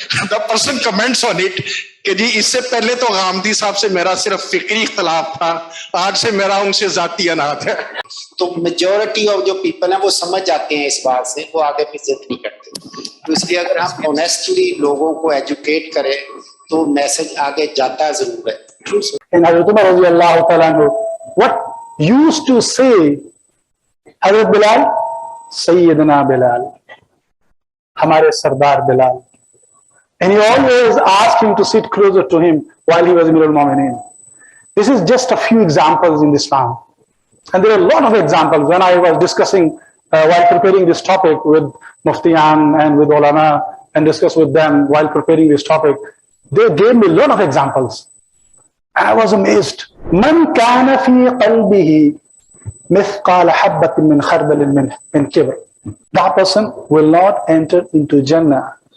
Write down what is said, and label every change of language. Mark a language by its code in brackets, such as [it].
[en] the person comments on it [ur] کہ جی اس سے پہلے تو غامدی صاحب سے میرا صرف فکری اختلاف تھا, آج سے میرا ان سے ذاتی اناج ہے. تو میجورٹی آف جو پیپل ہیں وہ سمجھ جاتے ہیں اس بات سے, وہ آگے بھی ضد نہیں کرتے. تو اس لیے اگر ہم آنیسٹلی لوگوں کو ایجوکیٹ کریں تو میسج آگے جاتا ضرور ہے. حضرت عمر رضی اللہ تعالیٰ عنہ [en] what used to say حضرت بلال, سیدنا بلال, [ur] ہمارے سردار بلال, [en] and he always asked him to sit closer to him while he was Amir al-Mu'minin. This is just a few examples in Islam, and there are a lot of examples. When I was discussing while preparing this topic with Muftiyan and with ulama and discussed with them while preparing this topic, they gave me a lot of examples. And I was amazed. [ar] من كان في قلبه مثقال حبة من خردل من كبر. [en] That person will not enter into Jannah.